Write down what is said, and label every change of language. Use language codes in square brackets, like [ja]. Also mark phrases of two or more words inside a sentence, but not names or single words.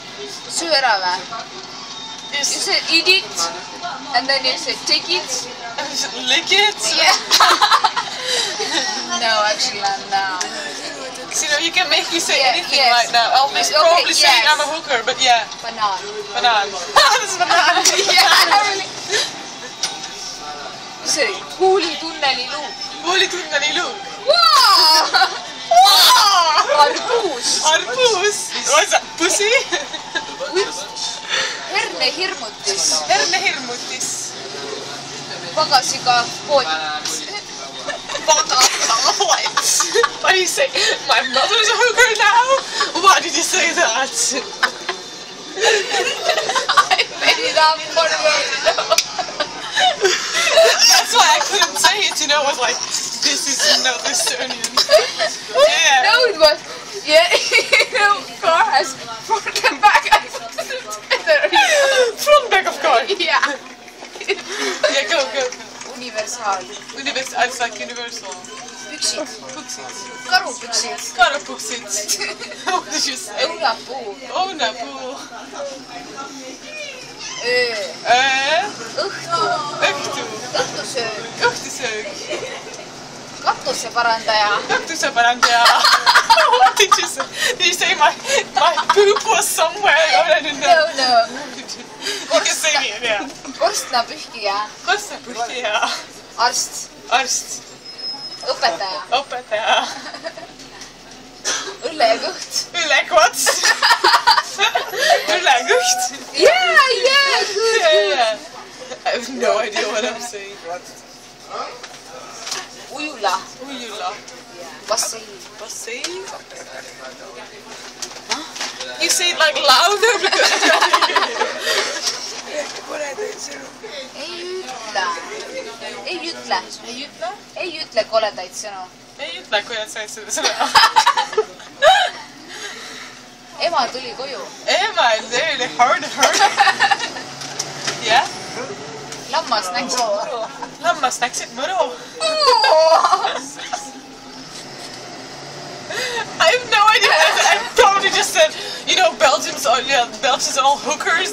[et] söö ära vä? [en] You said eat it and then you said take it. Lick it. Yeah. No, actually no. You know, you can make me say Yeah, anything yes. right now. I'll Okay, probably say yes. I'm a hooker, but yeah. [et] Banan. [en] Banana. This is banana. Yeah. You said [et] huulitunneli luuk. Huulitunneli luuk. [en] Wow! Wow! [et] Arbuus. Arbuus. [en] What's that? Pussy? [et] Hernehirmutis. Hernehirmutis. Pagasiga pood. [en] Why do you say my mother's a hooker now? Why did you say that? I made it up for you. That's why I couldn't say it, you know, I was like, this is not Estonian. Yeah. No, it was. Yeah, you know, car has front and back. I put it together. Front back of car. Yeah. Yeah, go. Universal. It's like universal. [et] Püksid. Puksid. Karupüksid. Karupuksid. [en] What did you say? [et] Õunapuu. Õunapuu. Õhtu. Õhtu. Õhtusöök. Õhtusöök. Katuseparandaja. Katuseparandaja. [en] What did you say? Did you say my poop was somewhere? I don't know. No. You can say it, yeah. [et] Korstnapühkija. Korstnapühkija. Arst. Arst. Õpetaja. Õpetaja. Õllekõht. Õllekott. Õllekõht. [en] Yeah, good. Yeah. I have no idea what I'm saying. [et] Ujula. Ujula. Bassein. Bassein? [en] Huh? You say it like louder because... [et] Ei ütle koledaid sõnu. Ei ütle, kui sa said seda sõna. Ema tuli koju. [en] Ema is really hard. Yeah? [et] Lammas näksid mõru. Lammas näksid mõru. [en] I have no idea. I probably just said, you know, Belgians are all hookers.